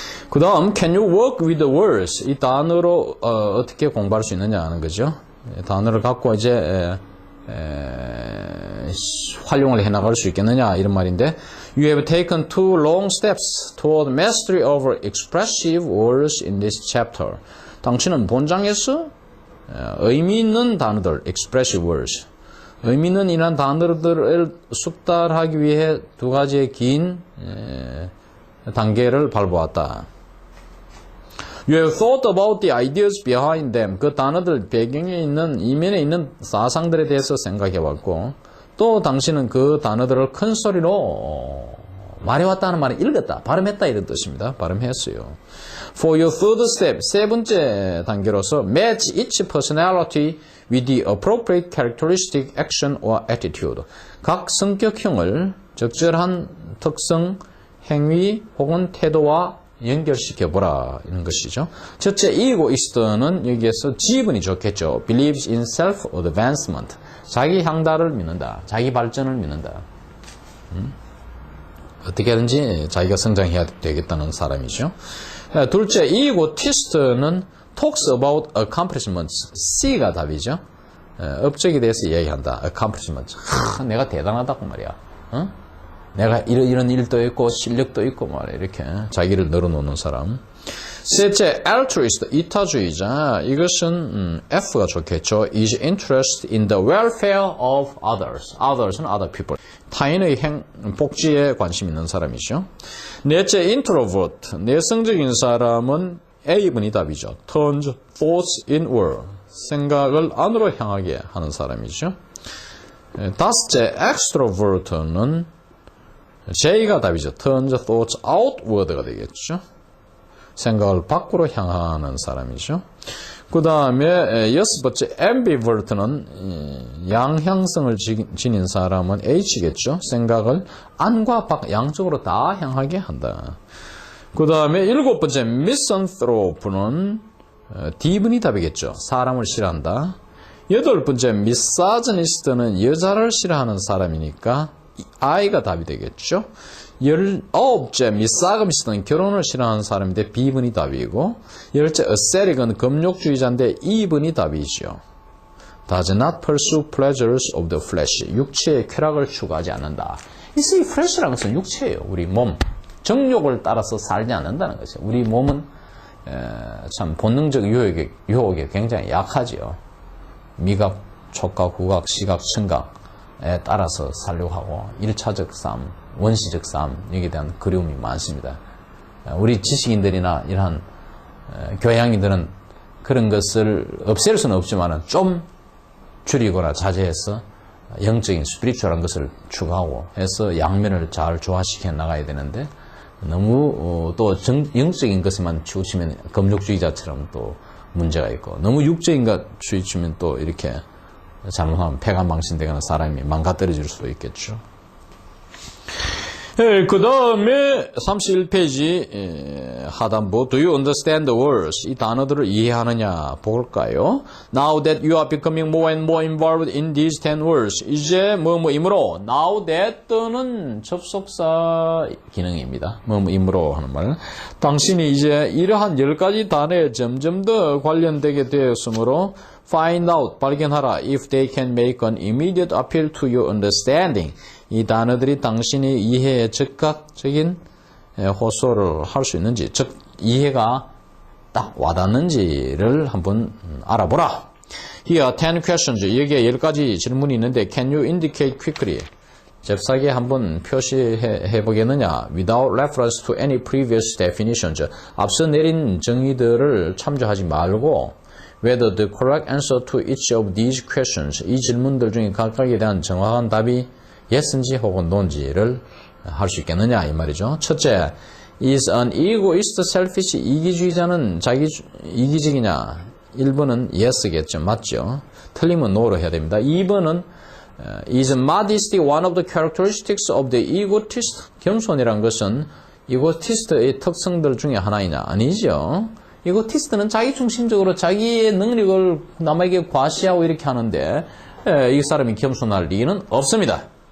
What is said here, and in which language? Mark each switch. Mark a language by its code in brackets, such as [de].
[ko] 그 다음 [en] can you work with the words? [ko] 이 단어로 어떻게 공부할 수 있느냐 하는 거죠. 단어를 갖고 이제 활용을 해나갈 수 있겠느냐 이런 말인데 [en] You have taken 2 long steps toward mastery of expressive words in this chapter. [ko] 당신은 본장에서 의미 있는 단어들, expressive words, 의미 있는 이런 단어들을 숙달하기 위해 2가지의 긴 단계를 밟아왔다. [en] You have thought about the ideas behind them. [ko] 그 단어들 배경에 있는 이면에 있는 사상들에 대해서 생각해봤고 또 당신은 그 단어들을 큰 소리로 말해왔다는 말을 읽었다, 발음했다 이런 뜻입니다. 발음했어요. [en] For your third step, [ko] 3번째 단계로서 [en] match each personality with the appropriate characteristic, action or attitude. [ko] 각 성격형을 적절한 특성, 행위 혹은 태도와 연결시켜보라 이런 것이죠. 첫째, egoist는 여기에서 지분이 좋겠죠. [en] believes in self-advancement. [ko] 자기 향달을 믿는다. 자기 발전을 믿는다. 어떻게든지 자기가 성장해야 되겠다는 사람이죠. 둘째, [en] egotist는 talks about accomplishments. [ko] C가 답이죠. 업적에 대해서 이야기한다. [en] accomplishments. [ko] 내가 대단하다고 말이야. 내가 이런 일도 있고 실력도 있고 말이야. 이렇게 자기를 늘어놓는 사람. 셋째, altruist, 이타주의자. 이것은 F가 좋겠죠. [en] is interested in the welfare of others. others는 other people. [ko] 타인의 복지에 관심 있는 사람이죠. 넷째, introvert, 내성적인 사람은 A번이 답이죠. [en] turns thoughts inward. [ko] 생각을 안으로 향하게 하는 사람이죠. 다섯째, extrovert는 J가 답이죠. [en] turns thoughts outward가 [ko] 되겠죠. 생각을 밖으로 향하는 사람이죠. 그 다음에 여섯 번째 ambivert는 양향성을 지닌 사람은 H겠죠. 생각을 안과 밖 양쪽으로 다 향하게 한다. 그 다음에 일곱 번째 misanthrope는 D번이 답이겠죠. 사람을 싫어한다. 여덟 번째 misogynist는 여자를 싫어하는 사람이니까 I가 답이 되겠죠. 19째 misogynist는 결혼을 싫어하는 사람인데 B번이 답이고, 10째 ascetic은 금욕주의자인데 E번이 답이죠. [en] Does not pursue pleasures of the flesh. [ko] 육체의 쾌락을 추구하지 않는다. 이 flesh라는 것은 육체예요. 우리 몸. 정욕을 따라서 살지 않는다는 것이죠. 우리 몸은 참 본능적 유혹에 굉장히 약하죠. 미각, 촉각, 후각, 시각, 청각에 따라서 살려고 하고 1차적 삶, 원시적 삶, 여기에 대한 그리움이 많습니다. 우리 지식인들이나 이러한 교양인들은 그런 것을 없앨 수는 없지만 좀 줄이거나 자제해서 영적인 스피리추얼한 것을 추구하고 해서 양면을 잘 조화시켜 나가야 되는데, 너무 또 영적인 것에만 치우치면 금욕주의자처럼 또 문제가 있고, 너무 육적인 것 치우치면 또 이렇게 잘못하면 폐가망신되거나 사람이 망가뜨려질 수도 있겠죠. 그 다음에 31페이지 하단부 [en] Do you understand the words? [ko] 이 단어들을 이해하느냐 볼까요? [en] Now that you are becoming more and more involved in these 10 words. [ko] 이제 뭐뭐이므로 Now that는 접속사 기능입니다. 뭐뭐이므로 하는 말. 당신이 이제 이러한 10가지 단어에 점점 더 관련되게 되었으므로 [en] Find out, [ko] 발견하라. [en] If they can make an immediate appeal to your understanding. [ko] 이 단어들이 당신의 이해에 즉각적인 호소를 할 수 있는지, 즉 이해가 딱 와닿는지를 한번 알아보라. [en] Here, 10 questions. [ko] 여기에 10가지 질문이 있는데, [en] can you indicate quickly? [ko] 잽싸게 한번 표시해 보겠느냐? [en] Without reference to any previous definitions. [ko] 앞서 내린 정의들을 참조하지 말고, [en] whether the correct answer to each of these questions. [ko] 이 질문들 중에 각각에 대한 정확한 답이 yes인지 혹은 no인지를 할 수 있겠느냐? 이 말이죠. 첫째, [en] is an egoist selfish [ko] 이기주의자는 이기적이냐? 1번은 yes겠죠. 맞죠? 틀리면 no로 해야 됩니다. 2번은 [en] is modesty one of the characteristics of the egotist? [ko] 겸손이란 것은 egotist의 특성들 중에 하나이냐? 아니죠. egotist는 자기중심적으로 자기의 능력을 남에게 과시하고 이렇게 하는데 이 사람이 겸손할 리는 없습니다.